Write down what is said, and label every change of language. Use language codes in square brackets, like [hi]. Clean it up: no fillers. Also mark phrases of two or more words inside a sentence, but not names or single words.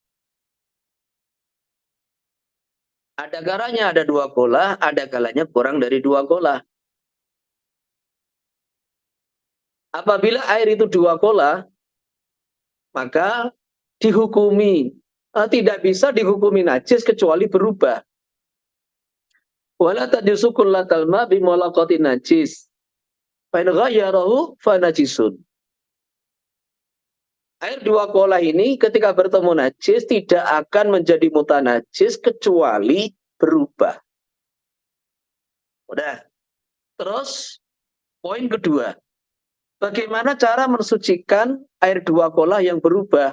[id] Ada kalanya ada dua kolah, ada kalanya kurang dari dua kolah. Apabila air itu dua kolah, maka dihukumi. Tidak bisa dihukumi najis kecuali berubah. [ar] ولا تجوز قلتا الماء بملاقاة نجس. فإن غيره فنجس. [id] Air dua kolah ini ketika bertemu najis tidak akan menjadi mutanajis kecuali berubah. Udah. Terus poin kedua. Bagaimana cara mensucikan air dua kolah yang berubah?